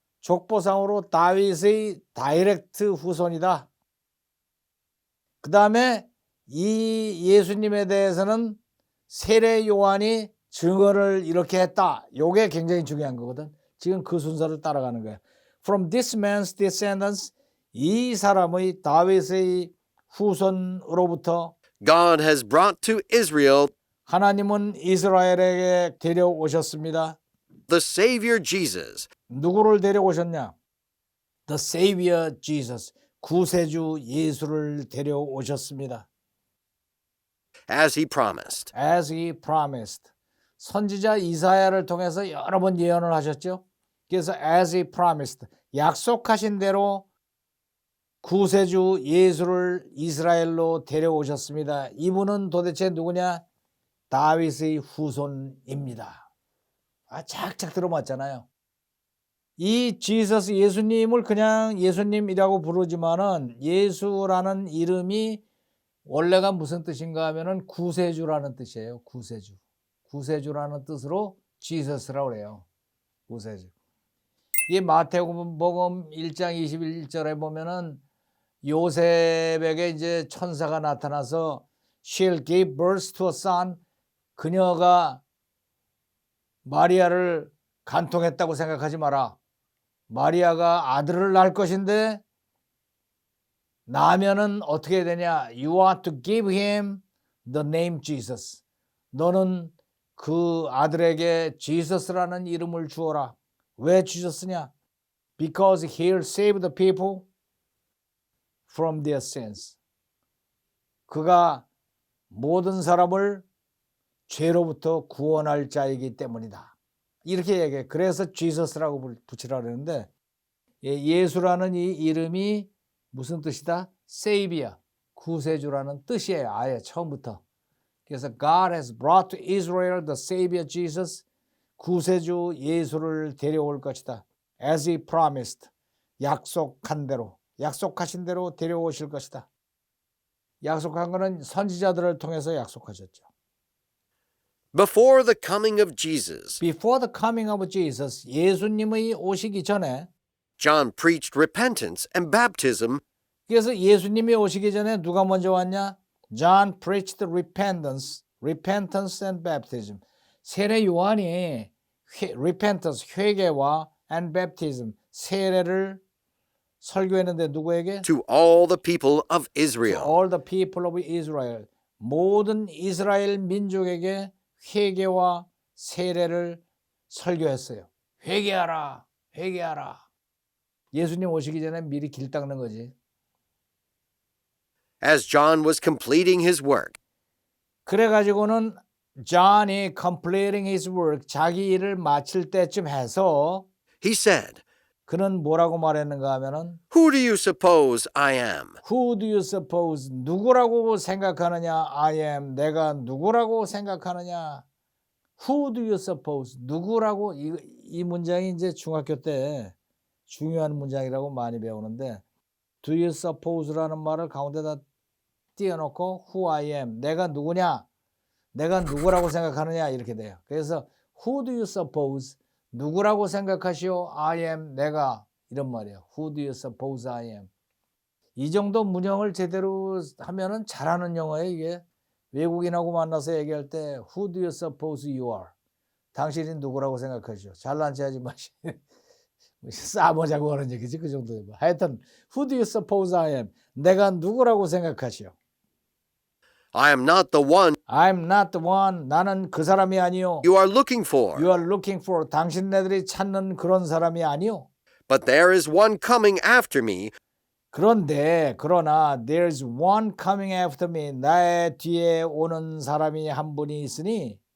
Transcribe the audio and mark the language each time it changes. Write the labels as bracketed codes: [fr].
[ko] 족보상으로 다윗의 다이렉트 후손이다. 그 다음에 이 예수님에 대해서는 세례 요한이 증언을 이렇게 했다. 요게 굉장히 중요한 거거든. 지금 그 순서를 따라가는 거야. [en] From this man's descendants, [ko] 이 사람의 다윗의 후손으로부터 [en] God has brought to Israel [ko] 하나님은 이스라엘에게 데려오셨습니다. [en] the Savior Jesus, [ko] 누구를 데려오셨냐? [en] The Savior Jesus, [ko] 구세주 예수를 데려오셨습니다. [en] as he promised. As he promised. [ko] 선지자 이사야를 통해서 여러 번 예언을 하셨죠. 그래서 [en] as he promised, [ko] 약속하신 대로 구세주 예수를 이스라엘로 데려오셨습니다. 이분은 도대체 누구냐? 다윗의 후손입니다. 착착 들어맞잖아요. 이 지저스 예수님을 그냥 예수님이라고 부르지만은 예수라는 이름이 원래가 무슨 뜻인가 하면은 구세주라는 뜻이에요. 구세주. 구세주라는 뜻으로 지저스라고 그래요. 구세주. 이 마태복음 1장 21절에 보면은 요셉에게 이제 천사가 나타나서 [en] She'll give birth to a son. [ko] 그녀가 마리아를 간통했다고 생각하지 마라. 마리아가 아들을 낳을 것인데 낳으면은 어떻게 되냐? [en] You are to give him the name Jesus. [ko] 너는 그 아들에게 지저스라는 이름을 주어라. 왜 주셨으냐? [en] Because he'll save the people from their sins. [ko] 그가 모든 사람을 죄로부터 구원할 자이기 때문이다. 이렇게 얘기해. 그래서 지저스라고 붙이라 그러는데 예수라는 이 이름이 무슨 뜻이다? Savior, 구세주라는 뜻이에요. 아예 처음부터. [en] 그래서 God has brought to Israel the Savior Jesus, [ko] 구세주 예수를 데려올 것이다. [en] As he promised, [ko] 약속한 대로, 약속하신 대로 데려오실 것이다. 약속한 것은 선지자들을 통해서 약속하셨죠. [en] Before the coming of Jesus, Before the coming of Jesus, [ko] 예수님의 오시기 전에, [en] John preached repentance and baptism [ko] 그래서 예수님이 오시기 전에 누가 먼저 왔냐? [en] John preached repentance and baptism. [ko] 세례 요한이 repentance, 회개와 [en] and baptism, [ko] 세례를 설교했는데 누구에게? [en] to all the people of To Israel. all the people of Israel. [ko] 모든 이스라엘 민족에게 회개와 세례를 설교했어요. 회개하라, 회개하라. 예수님 오시기 전에 미리 길 닦는 거지. [en] As John was completing his work, [ko] 그래가지고는 John이 [en] completing his work, [ko] 자기 일을 마칠 때쯤 해서 [en] he said, [ko] 그는 뭐라고 말했는가 하면은 [en] Who do you suppose I am? Who do you suppose? [ko] 누구라고 생각하느냐? [en] I am. [ko] 내가 누구라고 생각하느냐? [en] Who do you suppose? [ko] 누구라고? 이 문장이 이제 중학교 때 중요한 문장이라고 많이 배우는데 [en] Do you suppose [ko] 라는 말을 가운데다 띄워놓고 [en] Who I am. [ko] 내가 누구냐? 내가 누구라고 생각하느냐? 이렇게 돼요. [en] 그래서 Who do you suppose? [ko] 누구라고 생각하시오? [en] I am. [ko] 내가. 이런 말이에요. [en] Who do you suppose I am? [ko] 이 정도 문형을 제대로 하면은 잘하는 영어예요, 이게. 외국인하고 만나서 얘기할 때 [en] Who do you suppose you are? [ko] 당신이 누구라고 생각하시오? 잘난 체 하지 마시. 싸보자고 하는 얘기지, 그 정도. [en] 하여튼 Who do you suppose I am? [ko] 내가 누구라고 생각하시오? [en] I am not the one I'm not the one. [ko] 나는 그 사람이 아니요. [en] you are looking for, You are looking for. [ko] 당신네들이 찾는 그런 사람이 아니요. [en] but there is one coming after me 그러나 there's one coming after me. [ko] 나의 뒤에 오는 사람이 한 분이 있으니